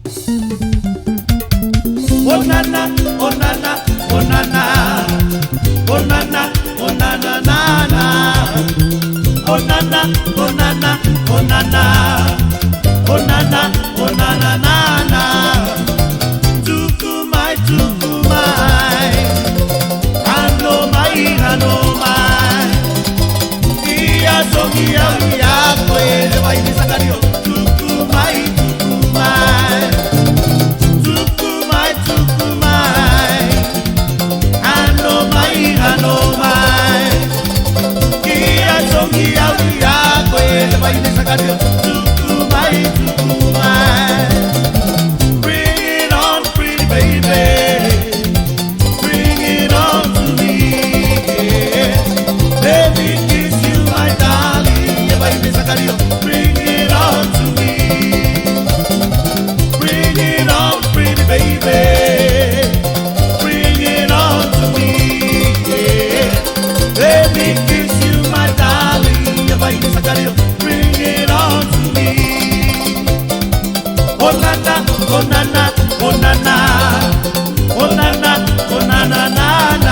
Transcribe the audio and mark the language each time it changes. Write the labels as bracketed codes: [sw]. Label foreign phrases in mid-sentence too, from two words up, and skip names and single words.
[sm] Oh nana, oh nana, oh nana, oh nana, oh nana, nana. Oh nana, oh nana, oh nana, oh nana, oh nana, nana. Tukumai, tukumai, hanomai, hanomai. Ia songi au ia koe le vai ni sakario. Tukumai, tukumai, tukumai, tukumai, hanomai, hanomai. Ia songi au ia koe le vai ni sakario. Tukumai, tukumai. [en] Bring it on, pretty baby. Bring it on to me. Let me kiss you, my darling. Yeah, baby, Sakario. Bring it on to me. Bring it on, pretty baby. Bring it on to me. Yeah. Let me kiss you, my darling. Yeah, baby, Sakario. Bring it on to me. Oh nana, oh nana, oh nana, oh nana, oh nana, nana.